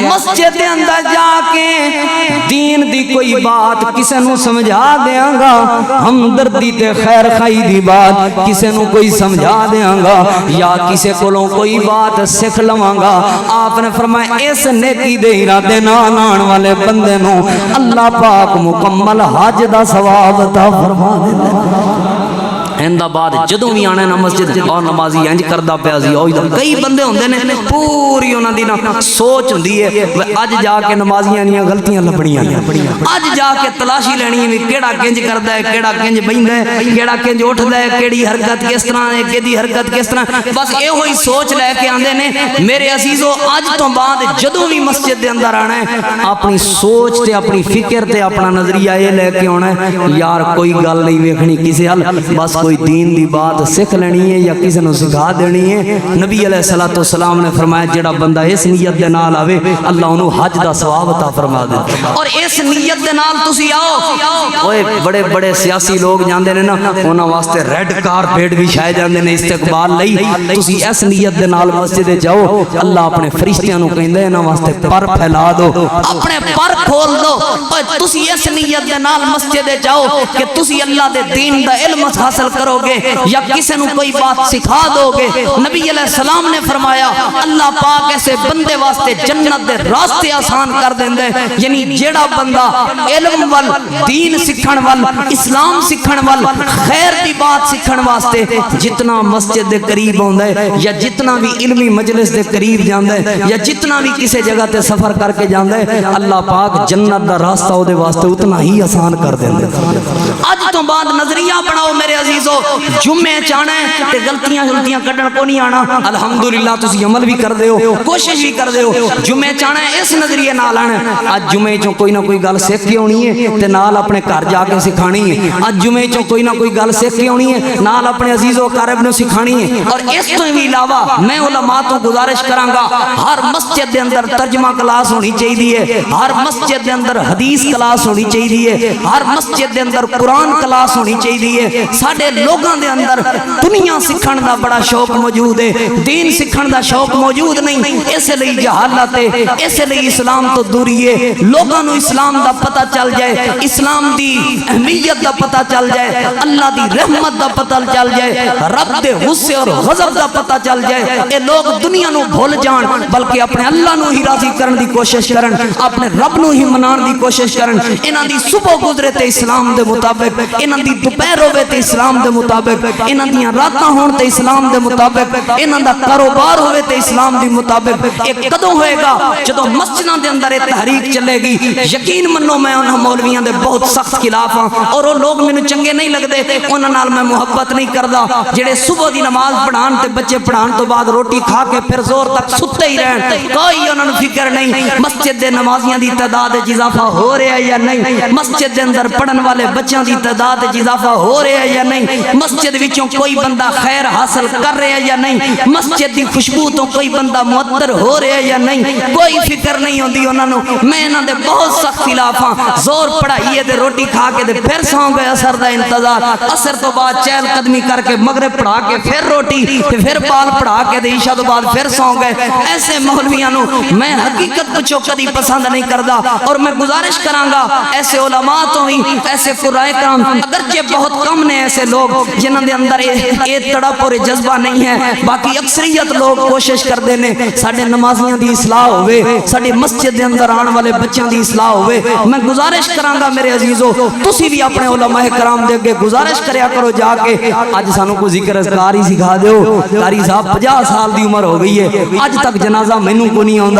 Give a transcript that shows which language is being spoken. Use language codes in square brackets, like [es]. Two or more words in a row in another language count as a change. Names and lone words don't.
[pa] مسجد دے اندر جا کے دین دی کوئی بات کسے نو سمجھا دیاں گا, ہمدردی تے خیر خائی دی بات کسے نو کوئی سمجھا دیاں گا یا کسے کولوں کوئی بات سکھ لواں گا. آپ نے فرمایا اس نیکی دے ارادے نال آن والے بندے نو اللہ پاک مکمل حج دا ثواب عطا فرما دے. ایندا بعد جدوں بھی آنا نا مسجد اور نمازی انج کردا پیا سی. کئی بندے ہوندے نے پوری انہاں دی نا سوچ ہوندی ہے اج جا کے نمازیاں دیاں غلطیاں لبڑیاں, اج جا کے تلاشی لینی ہے کیڑا کنج کردا ہے, کیڑا کنج بیندا ہے, کیڑا کنج اٹھدا ہے, کیڑی حرکت کس طرح ہے, کیڑی حرکت کس طرح. بس ایہو ہی سوچ لے کے آندے نے. میرے عزیزو اج تو بعد جدوں بھی مسجد دے اندر آنا ہے اپنی سوچ تے اپنی فکر تے اپنا نظریہ اے لے کے آنا ہے یار کوئی گل نہیں ویکھنی کسے حل, بس کوئی دین دی بات سکھ لینی ہے یا کسی نو سکھا دینی ہے. نبی علیہ الصلوۃ والسلام نے فرمایا جڑا بندہ اس نیت دے نال آوے اللہ انہوں حج دا ثواب عطا فرما دے. اور اس نیت دے نال تسی آؤ. اوئے بڑے بڑے سیاسی لوگ جاندے نے نا انہاں واسطے ریڈ کارپیٹ بھی چھائے جاندے نے استقبال لئی. تسی اس نیت دے نال مسجد جاؤ اللہ اپنے فرشتیاں نو کہندا ہے انہاں واسطے پر پھیلا دو, اپنے پر کھول دو. اوئے تسی اس نیت دے نال مسجد جاؤ کہ تسی اللہ دے دین دا علم حاصل کرو گے یا کسی نو کوئی بات سکھا دو گے. نبی علیہ السلام نے فرمایا اللہ پاک ایسے بندے واسطے جنت دے راستے آسان کر دیندے. یعنی جیڑا بندہ علم وال, دین سکھن وال, اسلام سکھن وال, خیر دی بات سکھن واسطے جتنا مسجد دے قریب ہوندا ہے یا جتنا بھی علمی مجلس دے قریب جاندا ہے یا جتنا بھی کسی جگہ تے سفر کر کے جاندا ہے اللہ پاک جنت دا راستہ او دے واسطے اتنا ہی آسان کر دیندے. اج تو بعد نظریہ بناؤ میرے عزیزو, جمعے چاہنا ہے تے غلطیاں کڈن کو نہیں آنا. الحمدللہ تسی عمل بھی کر دے ہو, کوشش بھی کر دے ہو. جمعے چاہنا ہے اس نظریے نال آنا. اج جمعے چوں کوئی نہ کوئی گل سیکھ کے ہونی ہے تے نال اپنے گھر جا کے سکھانی ہے. اج جمعے چوں کوئی نہ کوئی گل سیکھ کے ہونی ہے نال اپنے عزیز و اقارب نو سکھانی ہے. اور اس تو بھی علاوہ میں علماء تو گزارش کراں گا ہر مسجد دے اندر ترجمہ کلاس ہونی چاہیے, ہر مسجد دے اندر حدیث کلاس ہونی چاہیے, ہر مسجد دے اندر قرآن کلاس ہونی چاہیے. ساڈے لوگاں دے اندر دنیا سکھن دا بڑا شوق موجود ہے, دین سکھن دا شوق موجود نہیں. اس لئی جہالت ہے, اس لئی اسلام تو دوری ہے. لوگاں نو اسلام دا پتہ چل جائے, اسلام دی اہمیت دا پتہ چل جائے, اللہ دی رحمت دا پتہ چل جائے, رب دے غصے اور غضب دا پتہ چل جائے. اے لوگ دنیا نو بھول جان بلکہ اپنے اللہ نو ہی راضی کرن دی کوشش کرن, اپنے رب نو ہی منان دی کوشش کرن. انہاں دی صبح گزرے تے اسلام دے مطابق, انہاں دی دوپہر ہوے تے اسلام دے مطابق, انہاں دیاں راتاں ہون تے اسلام دے مطابق, انہاں دا کاروبار ہوے تے اسلام دی مطابق. ایک کدوں ہوئے گا جدوں مسجداں دے اندر یہ تحریک چلے گی. یقین منو میں انہاں مولویاں دے بہت سخت خلاف ہاں اور وہ لوگ مینوں چنگے نہیں لگدے, انہاں نال میں محبت نہیں کردا جڑے صبح دی نماز پڑھان تے بچے پڑھان تو بعد روٹی کھا کے پھر زور تک ستے ہی رہن. کوئی انہاں نوں فکر نہیں مسجد دے نمازیاں دی تعداد وچ اضافہ ہو رہا ہے یا نہیں, مسجد دے اندر پڑھن والے بچیاں دی تعداد وچ اضافہ ہو رہا ہے یا نہیں. مسجد وچوں کوئی بندہ خیر حاصل کر رہا ہے یا نہیں, مسجد دی خوشبو تو کوئی بندہ معطر ہو رہا ہے یا نہیں, کوئی فکر نہیں ہوندی انہاں نوں. میں انہاں دے بہت سخت خلاف ہاں. زور پڑھائیے تے روٹی کھا کے تے پھر سو گئے اثر دا انتظار, اثر تو بعد چہل قدمی کر کے مغرب پڑھا کے پھر روٹی تے پھر بال پڑھا کے تے عشاء تو بعد پھر سو گئے. ایسے مولویاں نوں میں حقیقت پچھو کدی پسند نہیں کردا, اور میں گزارش کراں گا ایسے علماء تو ہی, ایسے قرائے کرام اگرچہ بہت کم نے ایسے لوگ جنہاں دے اندر اے تڑپ اور جذبہ نہیں ہے, باقی اکثریت لوگ کوشش کردے نے ساڈے نمازیاں دی اصلاح ہوے, ساڈے مسجد دے اندر آن والے بچیاں دی اصلاح ہوے. میں گزارش کراں گا میرے عزیزو, تسی بھی اپنے علماء کرام دے اگے گزارش کریا کرو جا کے, اج سانو کو ذکر اذکار ہی سکھا دیو. قاری صاحب 50 سال دی عمر ہو گئی ہے, اج تک جنازہ مینوں کو نہیں آوندا.